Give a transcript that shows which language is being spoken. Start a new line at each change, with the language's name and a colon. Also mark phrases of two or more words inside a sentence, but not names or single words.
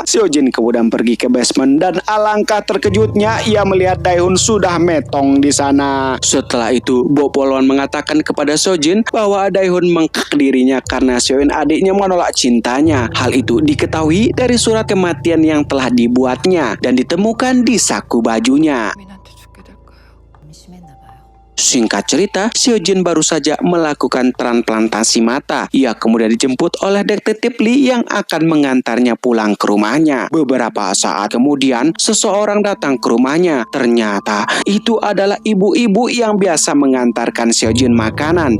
Indonesian: Seojin kemudian pergi ke basement dan alangkah terkejutnya ia melihat Dae-hoon sudah metong di sana. Setelah itu, Bo Polon mengatakan kepada Seojin bahwa Dae-hoon mengkek dirinya karena Seoin adiknya menolak cintanya. Hal itu diketahui dari surat kematian yang telah dibuatnya dan ditemukan di saku bajunya.
Korean: 민한테 죽게 될 거예요. 심했나 봐요.
Indonesian: Singkat cerita, Seojin baru saja melakukan transplantasi mata. Ia kemudian dijemput oleh detektif Lee yang akan mengantarnya pulang ke rumahnya. Beberapa saat kemudian, seseorang datang ke rumahnya. Ternyata itu adalah ibu-ibu yang biasa mengantarkan Seojin makanan.